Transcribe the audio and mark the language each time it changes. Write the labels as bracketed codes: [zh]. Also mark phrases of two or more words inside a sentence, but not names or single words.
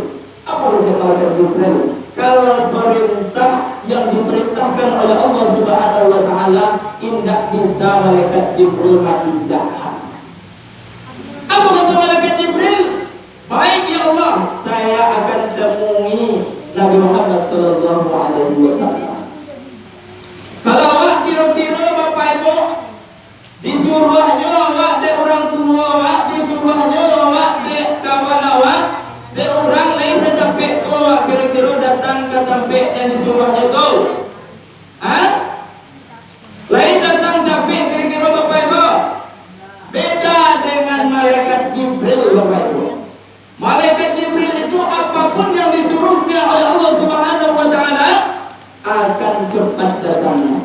[id] Apa kata malaikat Jibril? Kalau perintah yang diperintahkan oleh Allah [ar] Subhanahu wa Ta'ala, [id] tidak bisa malaikat Jibril tidak. Apa kata malaikat Jibril? Baik ya Allah, saya akan temui Nabi Muhammad [ar] sallallahu alaihi wasallam. [min] Kalau awak kira-kira Bapak Ibu disuruhnya awak de orang tua awak, disuruhnya awak de kawan awak, de orang lain secapek tu awak kira-kira datang ke tempat yang disuruhnya tu. Lain datang capek kira-kira Bapak Ibu. [id] Beda dengan malaikat Jibril Bapak Ibu. Malaikat Jibril itu apapun yang disuruhnya oleh Allah [ar] Subhanahu wa Ta'ala [id] akan cepat datangnya.